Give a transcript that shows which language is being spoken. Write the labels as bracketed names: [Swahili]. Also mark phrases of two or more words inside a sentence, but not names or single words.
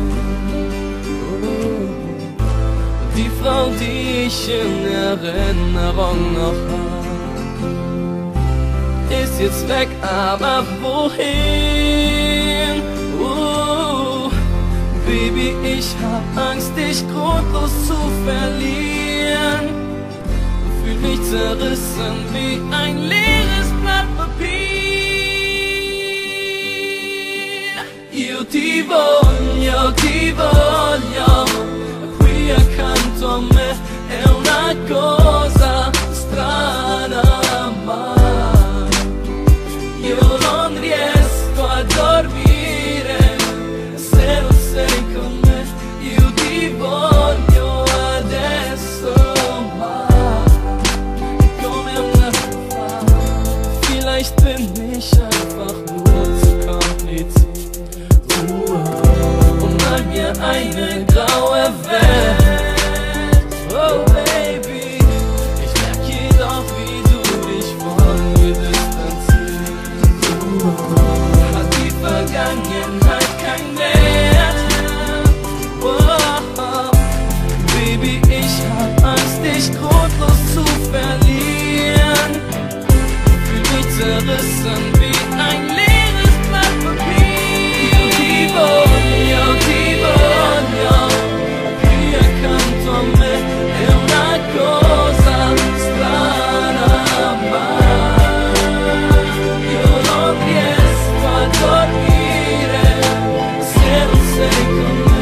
[German] Die Frau, die ich in Erinnerung noch hab, ist jetzt weg, aber wohin? Baby, ich hab Angst, dich grundlos zu verlieren. Fühl mich zerrissen wie ein leeres Blatt Papier. [Italian] Io ti voglio, qui accanto a me è una cosa strana, ma io non riesco a dormire se non sei con me. Io ti voglio adesso, ma come una fa. [German] Vielleicht bin ich einfach nur zu kompliziert und mal mir eine graue Welt. Oh Baby, ich merk jedoch, wie du dich von mir distanzierst. Hat die Vergangenheit kein Wert? Oh, Baby, ich hab Angst, dich grundlos zu verlieren. Fühl mich zerrissen wie ein leeres Blatt Papier. [Italian] Io ti voglio, qui accanto a me è una cosa strana, ma io non riesco a dormire se non sei con me.